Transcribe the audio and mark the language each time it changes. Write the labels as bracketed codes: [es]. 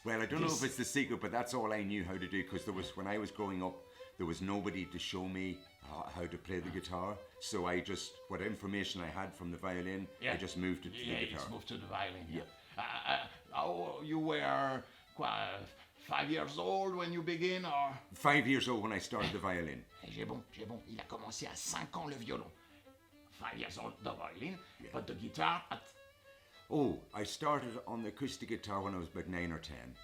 [en] Well, I don't know if it's the secret, but that's all I knew how to do, because when I was growing up, there was nobody to show me how to play the guitar. So I just, what information I had from the violin, I just moved it to the guitar. Yeah, just moved to the violin. Yeah. You were 5 years old when you begin, or? 5 years old when I started the violin. [fr] J'ai bon. Il a commencé à 5 ans le violon. [en] 5 years old the violin, but the guitar at... Oh, I started on the acoustic guitar when I was about 9 or 10.